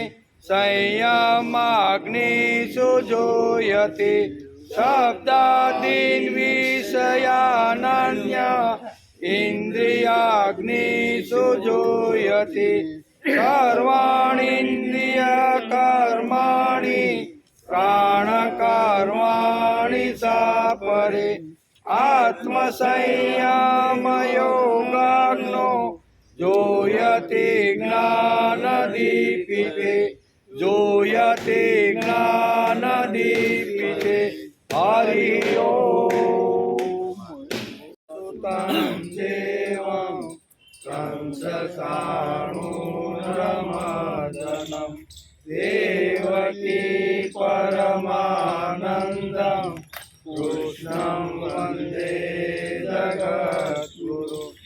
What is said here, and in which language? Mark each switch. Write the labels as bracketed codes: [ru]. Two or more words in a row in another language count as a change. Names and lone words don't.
[sa] संयमाग्निषु जुह्यते शब्दादीन् विषयानन्य इन्द्रियाग्निषु जुह्यते सर्वाणीन्द्रियकर्माणि प्राणकर्माणि चापरे आत्मसंयमयोगाग्नो जोह्यते ज्ञानदीपिते जोयते ज्ञानदीपिते हरि ओम सुतं देवं कंसचाणूरमर्दनम देवकी परमानंदम कृष्णं वंदे जगद्गुरु